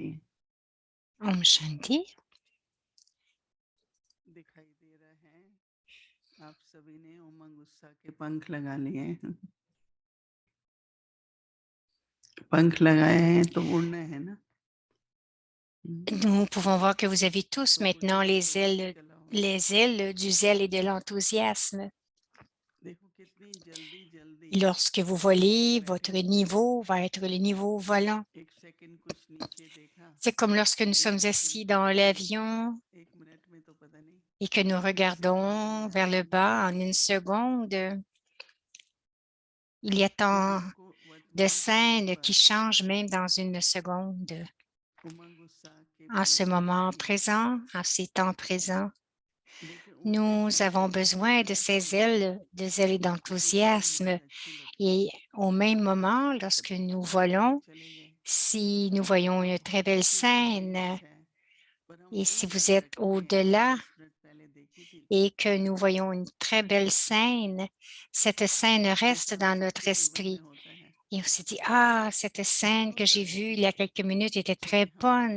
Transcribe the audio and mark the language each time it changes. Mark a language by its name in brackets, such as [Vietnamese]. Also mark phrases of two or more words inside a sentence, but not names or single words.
[Hindi] ओम शांति. दिखाई दे रहा है आप सभी ने उमंग उत्साह के पंख लगा लिए हैं पंख लगाए हैं तो उड़ना है ना [French] Nous pouvons voir que vous avez tous maintenant les ailes du zèle et de l'enthousiasme. [Hindi] देखो कितनी जल्दी जल्दी [French] Lorsque vous volez, votre niveau va être le niveau volant. [Hindi] एक सेकंड कुछ नीचे देखा [French] C'est comme lorsque nous sommes assis dans l'avion [Hindi] एक मिनट में तो पता नहीं [French] et que nous regardons vers le bas en une seconde. Il y a tant de scènes qui changent même dans une seconde. [Hindi] उमंग उत्साह के [French] En ce [Hindi] पंख [French] moment [Hindi] लगाए [French] présent, en ces temps présents, [Hindi] देखिए वो [French] nous [Hindi] कैसे [French] avons [Hindi] उड़ते हैं [French] besoin de ces ailes, de zèle et d'enthousiasme. [Hindi] अच्छी लगती [French] Et au même moment, lorsque [Hindi] है [French] nous [Hindi] ऊपर [French] volons, [Hindi] चले गए [French] si nous voyons une très belle scène et si vous êtes au-delà et que nous voyons une très belle scène, cette scène reste dans notre esprit. Et on se dit, ah, cette scène que j'ai vue il y a quelques minutes était très bonne.